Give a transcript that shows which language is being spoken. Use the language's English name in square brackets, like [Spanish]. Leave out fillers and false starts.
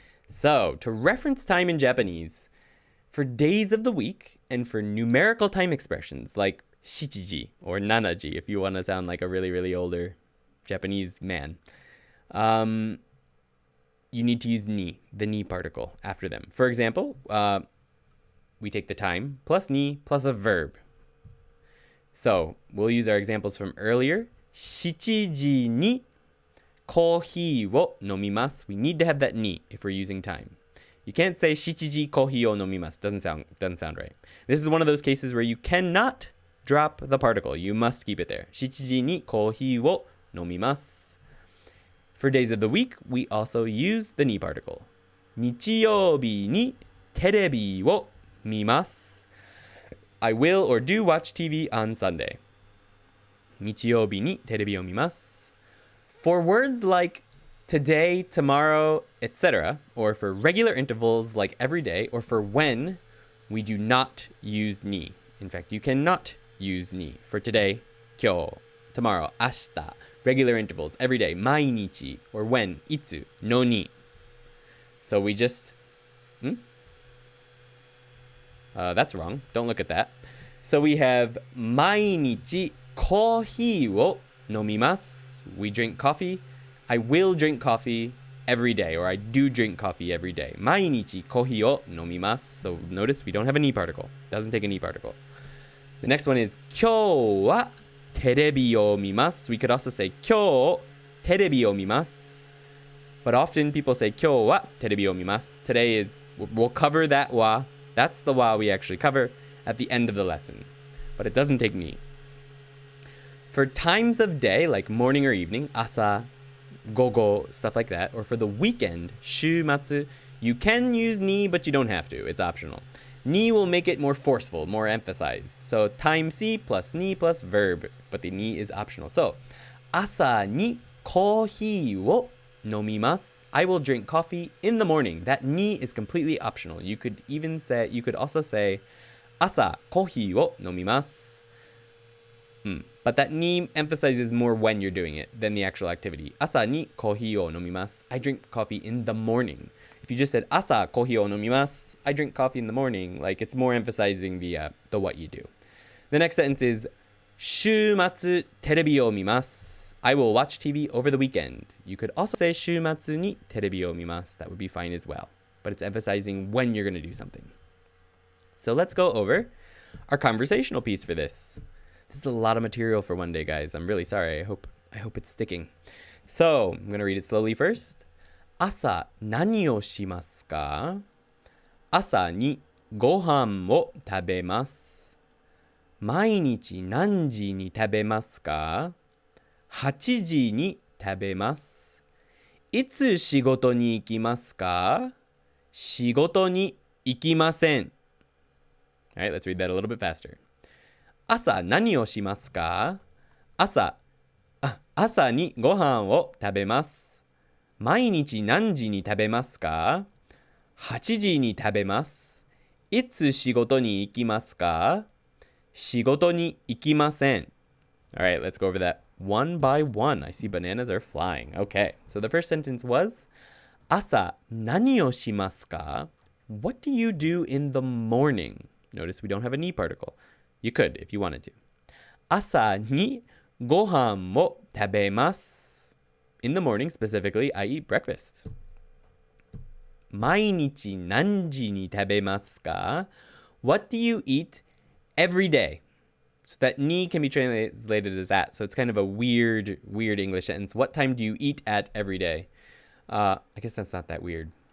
[English] So, to reference time in Japanese, for days of the week and for numerical time expressions like shichiji or nanaji, if you want to sound like a really, really older Japanese man, you need to use ni, the ni particle, after them. For example, we take the time plus ni plus a verb. So we'll use our examples from earlier. [Japanese] 7時にコーヒーを飲みます. [English] We need to have that ni if we're using time. You can't say [Japanese] 7時コーヒーを飲みます. [English] Doesn't sound right. This is one of those cases where you cannot drop the particle. You must keep it there. [Japanese] 7時にコーヒーを飲みます. [English] For days of the week, we also use the ni particle. [Japanese] 日曜日にテレビを見ます. [English] I will or do watch TV on Sunday. [Japanese] 日曜日にテレビを見ます. [English] For words like today, tomorrow, etc., or for regular intervals like every day, or for when, we do not use ni. In fact, you cannot use ni. For today, 今日, tomorrow, 明日, regular intervals, every day, 毎日, or when, いつ, no ni. So we just... that's wrong. Don't look at that. So we have 毎日コーヒーを飲みます. We drink coffee. I will drink coffee every day, or I do drink coffee every day. 毎日コーヒーを飲みます. So notice we don't have a ni particle. Doesn't take a ni particle. The next one is [Japanese] 今日はテレビを見ます. [English] We could also say [Japanese] 今日テレビを見ます. [English] But often people say [Japanese] 今日はテレビを見ます. [English] Today is, we'll cover that wa. That's the wa we actually cover at the end of the lesson. But it doesn't take ni. For times of day, like morning or evening, asa, gogo, stuff like that, or for the weekend, shumatsu, you can use ni, but you don't have to. It's optional. Ni will make it more forceful, more emphasized. So time si plus ni plus verb, but the ni is optional. [Japanese] So, asa ni kohi wo nomimasu. [English] I will drink coffee in the morning. That ni is completely optional. You could also say, [Japanese] asa kohi wo nomimasu. [English] But that ni emphasizes more when you're doing it than the actual activity. [Japanese] Asa ni kohi o nomimasu. [English] I drink coffee in the morning. If you just said [Japanese] asa kohi o nomimasu, [English] I drink coffee in the morning, like it's more emphasizing the what you do. The next sentence is [Japanese] 週末テレビを見ます. [English] I will watch TV over the weekend. You could also say [Japanese] 週末にテレビを見ます. [English] That would be fine as well. But it's emphasizing when you're going to do something. So let's go over our conversational piece for this. This is a lot of material for one day, guys. I'm really sorry. I hope it's sticking. So, I'm going to read it slowly first. [Japanese] 朝何をしますか?朝にご飯を食べます. 毎日何時に食べますか?8時に食べます. いつ仕事に行きますか? 仕事に行きません. [English] All right, let's read that a little bit faster. [Japanese] 朝何をしますか?朝にご飯を食べます。毎日何時に食べますか?8時に食べます。いつ仕事に行きますか? 仕事に行きません. [English] All right, let's go over that one by one. I see bananas are flying. Okay, so the first sentence was [Japanese] 朝何をしますか? [English] What do you do in the morning? Notice we don't have a ni particle. You could if you wanted to. [Japanese] 朝にご飯を食べます. [English] In the morning specifically, I eat breakfast. [Japanese] 毎日何時に食べますか? [English] What do you eat every day? So that ni can be translated as at. So it's kind of a weird English sentence. What time do you eat at every day? I guess that's not that weird.